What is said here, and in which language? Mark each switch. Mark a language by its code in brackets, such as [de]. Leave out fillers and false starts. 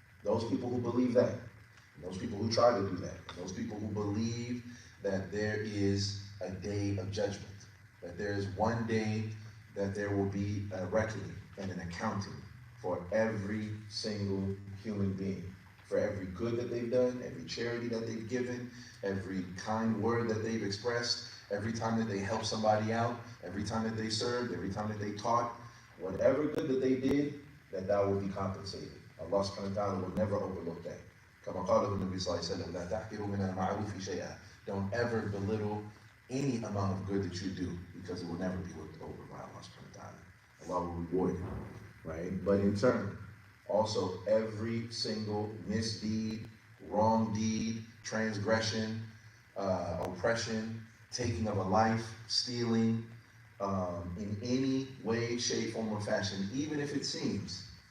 [en] Those people who believe that, and those people who try to do that, and those people who believe that there is a day of judgment, that there is one day that there will be a reckoning and an accounting for every single human being, for every good that they've done, every charity that they've given, every kind word that they've expressed, every time that they helped somebody out, every time that they served, every time that they taught, whatever good that they did, that will be compensated. Allah subhanahu wa ta'ala will never overlook that. [ar] كما قال النبي صلى الله عليه وسلم لا تحقروا من المعروف شيئا. [en] Don't ever belittle any amount of good that you do, because it will never be looked over by Allah subhanahu wa ta'ala. Allah will reward you, right? But in turn, also every single misdeed, wrong deed, transgression, oppression, taking of a life, stealing, in any way, shape, form, or fashion, even if it seems